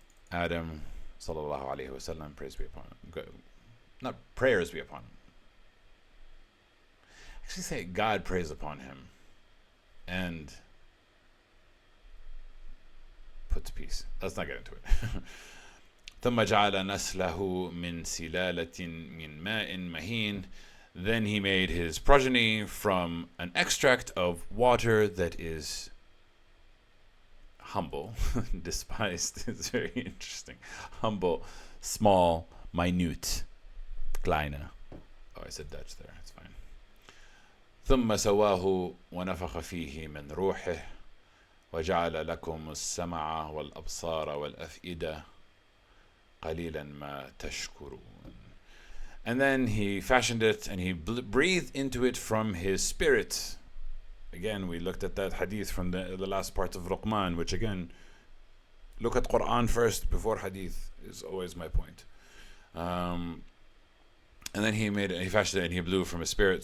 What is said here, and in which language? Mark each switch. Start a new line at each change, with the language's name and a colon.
English: Adam, sallallahu alaihi wasallam, praise be upon him. Not prayers be upon him. Actually say God praise upon him and put to peace. Let's not get into it.
Arabic: ثم جعل نسله من سلالة من ماء مهين.
English: Then he made his progeny from an extract of water that is humble, despised. It's very interesting. Humble, small, minute, kleine. Oh, I said Dutch there. It's fine.
Arabic: ثم سواه ونفخ فيه من روحه وجعل لكم السمع والأبصار والأفئدة قليلا ما تشكرون.
English: And then he fashioned it and he breathed into it from his spirit. Again, we looked at that hadith from the last part of Luqman, which again, look at Quran first before hadith is always my point. And then he fashioned it and he blew from his spirit.